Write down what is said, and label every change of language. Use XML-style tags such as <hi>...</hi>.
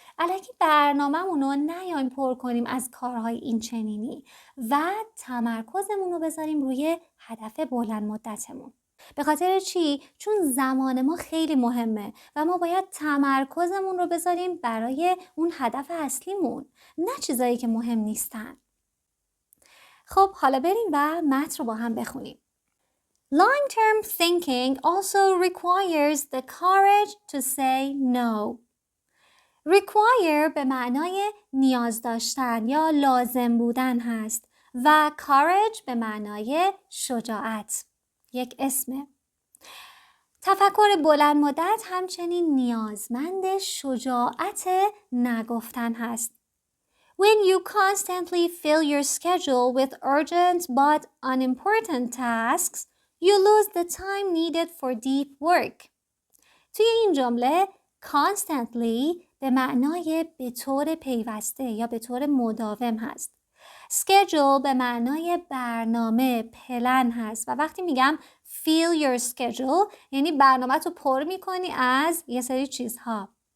<fa>الکی برنامه‌مون رو نیایم پر کنیم از کارهای این چنینی و تمرکزمون رو بذاریم روی هدف بلند مدتمون. به خاطر چی؟ چون زمان ما خیلی مهمه و ما باید تمرکزمون رو بذاریم برای اون هدف اصلیمون، نه چیزایی که مهم نیستن. خب حالا بریم و متن رو با هم بخونیم.</fa> <en>Long-term thinking also requires the courage to say no.</en> <fa>Require به معنای نیاز داشتن یا لازم بودن هست و courage به معنای شجاعت. یک اسمه. تفکر بلند مدت همچنین نیازمند شجاعت نگفتن هست.</fa> <en>When you constantly fill your schedule with urgent but unimportant tasks, you lose the time needed for deep work.</en> <fa>توی این جمله constantly به معنای به طور پیوسته یا به طور مداوم هست. schedule به معنای برنامه، پلن هست و وقتی میگم</fa> <en>fill your schedule</en> <fa>یعنی برنامه تو پر میکنی از یه سری چیزها.</fa>